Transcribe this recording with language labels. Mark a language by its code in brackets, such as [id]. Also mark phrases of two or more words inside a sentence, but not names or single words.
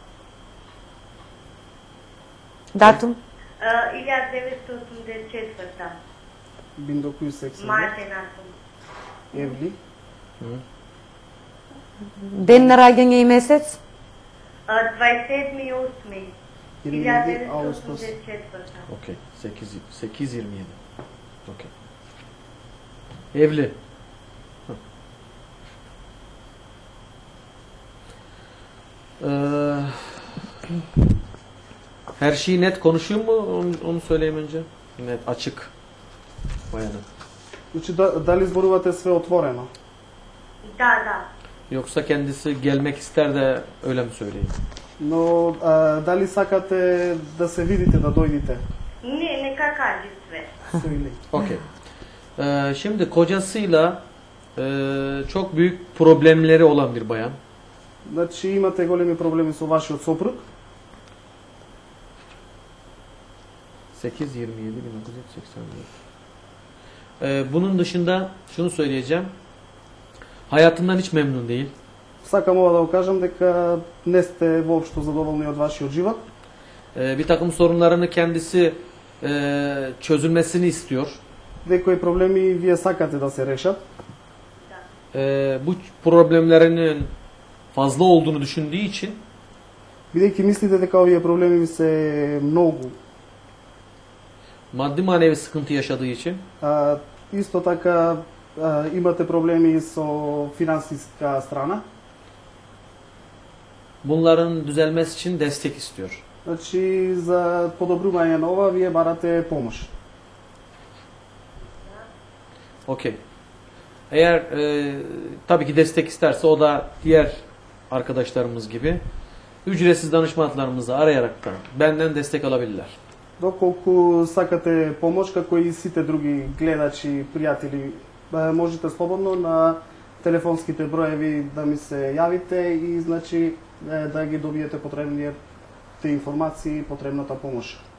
[mk] Датум? 1984. 1980. Мајчина сум. [tr] Евли? [mk] Ден на раѓање и месец? 27.8. [tr] 27 Ağustos. 1984. Okey. 8.27. Okey. Evli. Her şeyi net konuşuyor mu? Onu söyleyeyim önce. Net, açık. Bayanı. [mk] Значи дали зборувате све отворено? Да, да. [tr] Yoksa kendisi gelmek ister de öyle mi söyleyeyim? [mk] Но дали сакате да се видите, да дојдете? Не, нека кажи све. [tr] Сојли. Okey. Şimdi kocasıyla çok büyük problemleri olan bir bayan. [mk] Значи имате големи проблеми со вашиот сопруг. 8.27.1984. [tr] Bunun dışında şunu söyleyeceğim. Hayatından hiç memnun değil. [mk] Сакам ова да го кажам дека не сте воопшто задоволни од вашиот живот. [tr] Bir takım sorunlarını kendisi çözülmesini istiyor. [mk] Некои проблеми вие сакате да се решат. [tr] Bu problemlerinin fazla olduğunu düşündüğü için [mk] Бидејќи мислите дека овие проблеми ви се многу, [tr] Maddi manevi sıkıntı yaşadığı için [mk] исто така имате проблеми со финансиска страна, [tr] bunların düzelmesi için destek istiyor. [mk] значи за подобрување на ова вие барате помош. Okey. [tr] Eğer tabii ki destek isterse o da diğer arkadaşlarımız gibi ücretsiz danışmanlarımızı arayarak da benden destek alabilirler. [mk] Доколку сакате помош, како и сите други гледачи, пријатели, можете слободно на телефонските броеви да ми се јавите и значи да ги добиете потребните информации и потребната помош.